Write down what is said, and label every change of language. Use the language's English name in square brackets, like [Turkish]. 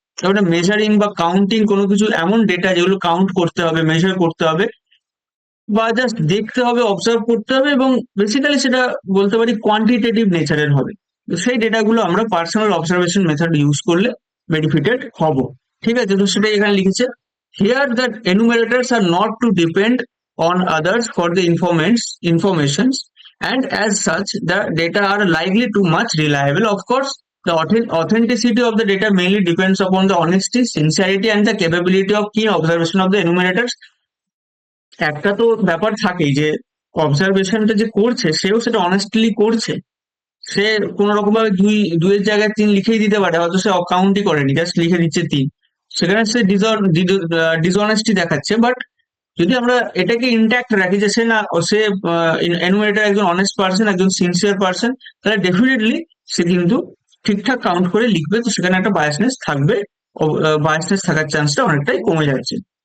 [Bangla] তারপরে মেজারিং বা কাউন্টিং কোনো কিছু এমন ডেটা যেগুলো কাউন্ট করতে হবে, মেজার করতে হবে, বা জাস্ট দেখতে হবে, অবজার্ভ করতে হবে, এবং বেসিক্যালি সেটা বলতে পারি কোয়ান্টিটেটিভ নেচারের হবে। তো সেই ডেটাগুলো আমরা পার্সোনাল অবজারভেশন মেথড ইউজ করলে বেনিফিটেড হব। ঠিক আছে, তো সেটাই এখানে লিখেছে, [English] Here that enumerators are not to depend on others for the informations, and as such the data are likely too much reliable. Of course, the authenticity of the data mainly depends upon the honesty, sincerity and the capability of keen observation of the enumerators. [Bangla] একটা তো ব্যাপার থাকেই যে অবজারভেশনটা যে করছে সেও সেটা honestly করছে। সে কোন রকম ভাবে দুইয়ের জায়গায় 3 লিখেই দিতে পারে, হয়তো সে কাউন্টই করেনি, জাস্ট লিখে দিচ্ছে 3, সেখানে সে ডিসঅনেস্টি দেখাচ্ছে। বাট যদি আমরা এটাকে ইন্ট্যাক্ট রাখি যে সে না, সে এনুমেরেটর একজন অনেস্ট পার্সন, একজন সিনসিয়ার পার্সন, তাহলে ডেফিনেটলি সে কিন্তু ঠিকঠাক কাউন্ট করে লিখবে, তো সেখানে একটা বায়াসনেস থাকবে, বায়াসনেস থাকার চান্সটা অনেকটাই কমে যাচ্ছে।